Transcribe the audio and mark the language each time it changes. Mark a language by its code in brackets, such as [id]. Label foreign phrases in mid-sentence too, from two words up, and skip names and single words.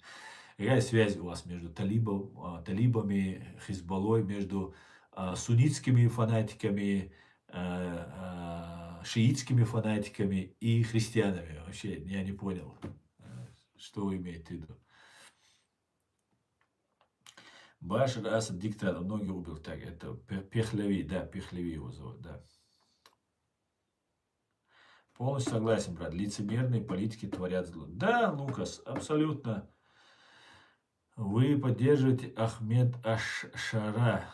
[ru] Какая связь у вас между талибами, Хизбаллой, между суннитскими фанатиками, шиитскими фанатиками и христианами? Вообще, я не понял, что вы имеете в виду. Башар Асад диктатор, многие убил. Так, это Пехлеви, да, Пехлеви его зовут, да. Полностью согласен, брат. Лицемерные политики творят зло. Да, Лукас, абсолютно. Вы поддерживаете Ахмед Аш-Шара.